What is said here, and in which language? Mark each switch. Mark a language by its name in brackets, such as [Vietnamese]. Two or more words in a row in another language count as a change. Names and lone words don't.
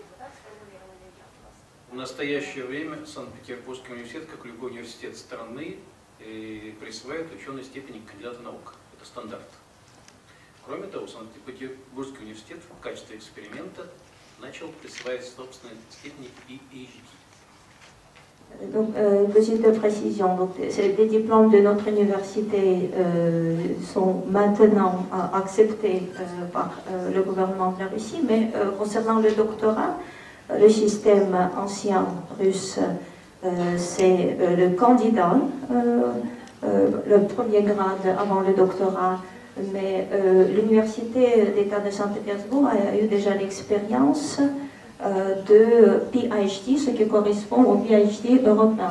[Russian] В настоящее время Санкт-Петербургский университет, как любой университет страны, присваивает ученые степени кандидата наук. Это стандарт. Кроме того, Санкт-Петербургский университет в качестве эксперимента начал присваивать собственные степени PhD. [French] Donc, petite précision, donc, les diplômes de notre université sont maintenant acceptés par le gouvernement de la Russie, mais concernant le doctorat, le système ancien russe, c'est le candidat, le premier grade avant le doctorat, mais l'université d'État de Saint-Pétersbourg a eu déjà l'expérience de PhD, ce qui correspond au PhD européen.